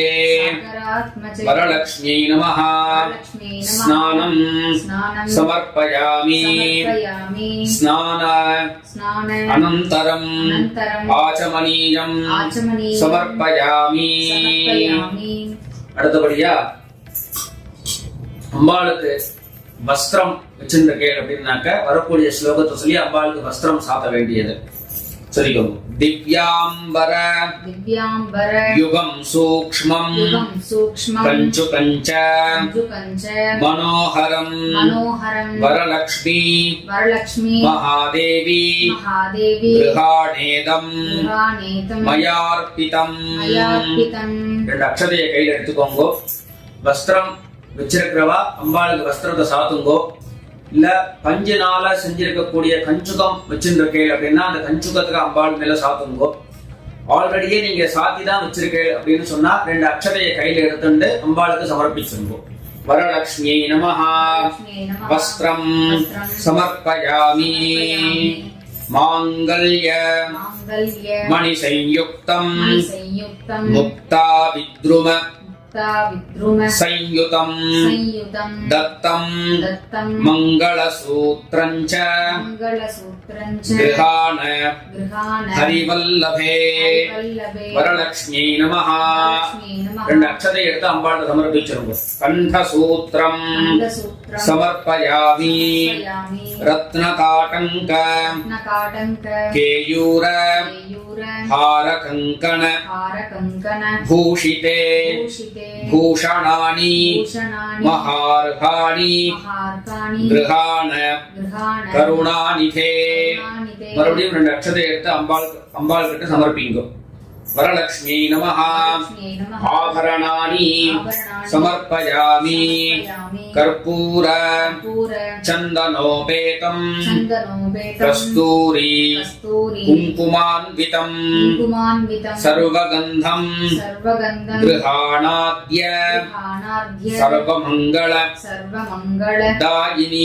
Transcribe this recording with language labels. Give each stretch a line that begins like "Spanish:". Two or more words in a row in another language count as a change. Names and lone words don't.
Sanskrit: सागरात्मजे वरलक्ष्म्यै नमः वरलक्ष्म्यै नमः स्नानं स्नानं समर्पयामि समर्पयामि स्नान स्नान अनन्तरम् अनन्तरम् आचमनीयं आचमनीयं समर्पयामि समर्पयामि
Tamil: அடுத்தபடியா அம்பாளுக்கு வஸ்திரம் வச்சிருக்கேன் அப்படின்னாக்க வரக்கூடிய ஸ்லோகத்தை சொல்லி அம்பாளுக்கு வஸ்திரம் சாத்த வேண்டியது சொல்லிக்கோங்க.
Sanskrit: திவ்யாம்பர दिव्यांबर युगं सूक्ष्मं युगं सूक्ष्मं கஞ்சுகஞ்ச कंजुकञ्च மனோகரம் मनोहरं வரலக்ஷ்மி वरलक्ष्मी மகாதேவி महादेवी கிருஹாணேதம் गृहाणेतं மயார்ப்பிதம். मयार्पितं
Tamil: ரெண்டு அக்ஷதையை கையில் எடுத்துக்கோங்க. வஸ்திரம் வச்சிருக்கிறவா அம்பாளுக்கு வஸ்திரத்தை சாத்துங்கோ. இல்ல பஞ்சினால செஞ்சிருக்கக்கூடிய கஞ்சுகம் வச்சிருக்கேள் அப்படின்னா அந்த கஞ்சுகத்துக்கு அம்பாள் மேல சாத்துங்கோ. ஆல்ரெடியே நீங்க சாத்தி தான் வச்சிருக்கேள் அப்படின்னு சொன்னா ரெண்டு அக்ஷதையை கையில எடுத்துட்டு அம்பாளுக்கு சமர்ப்பிச்சுங்கோ.
Sanskrit: वरलक्ष्म्यै नमः वस्त्रं समर्पयामि माङ्गल्य मणि संयुक्तं मुक्ता विद्रुम संयुतं दत्तं मंगलसूत्रञ्च गृहाण हरिवल्लभे वरलक्ष्म्यै नमः.
Tamil: ரெண்டு அக்ஷதை எடுத்து அம்பாளுக்கு சமர்ப்பிச்சிருங்க.
Sanskrit: कण्ठसूत्रं समर्पयामि रत्नकटक केयूर हारकंकण भूषिते भूषणानि महार्घाणि गृहाण करुणानिधे.
Tamil: மறுபடியும் ரெண்டு அக்ஷதை எடுத்து அம்பாள் கிட்ட சமர்ப்பிங்க.
Sanskrit: वरलक्ष्म्यै नमः आभरणानि समर्पयामि कर्पूर चन्दनोपेतं कस्तूरी कुङ्कुमान्वितं सर्वगन्धं गृहाणाद्य सर्वमङ्गल दायिनि.